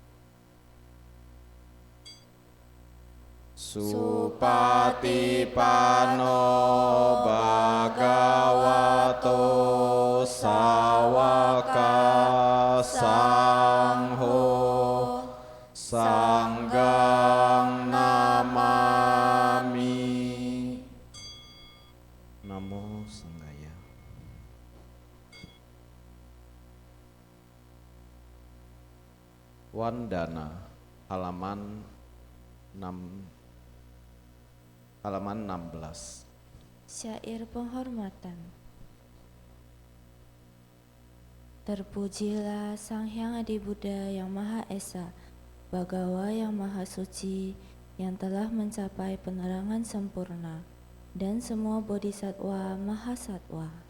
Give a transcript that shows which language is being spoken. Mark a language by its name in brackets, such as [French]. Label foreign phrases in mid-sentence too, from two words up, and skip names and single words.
[Pali] Supatipano bhagavato sawaka sangho sanggang namami. Namo Sanghaya. Wandana, [Indonesian] halaman 16. Syair penghormatan. Terpujilah Sang Hyang Adi Buddha yang Maha Esa, Bagawa yang Maha Suci, yang telah mencapai penerangan sempurna, dan semua bodhisattva mahasatwa.